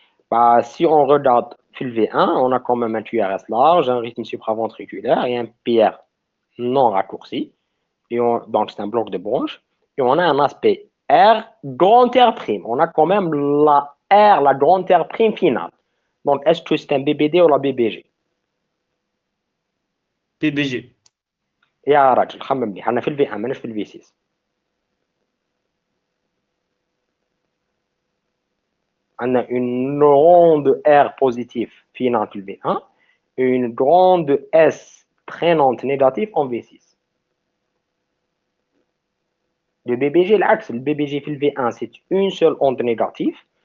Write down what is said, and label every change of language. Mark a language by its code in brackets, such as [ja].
[fr] Bah, si on regarde le V1, on a quand même un QRS large, un rythme supraventriculaire et un PR non raccourci. Donc, c'est un bloc de branche. Et on a un aspect R, grand R prime. On a quand même la R, la grande R prime finale. Donc, est-ce que c'est un BBD ou la BBG? PBG. [ar] يا راجل خمم لي احنا في الفي 1 ماناش في الفي 6. [fr] On a une grande R positive finale [ar] في الفي 1 [fr] et une grande S traînante négative en V6. Le BBG, l'axe, le BBG في le V1, c'est une seule onde négative.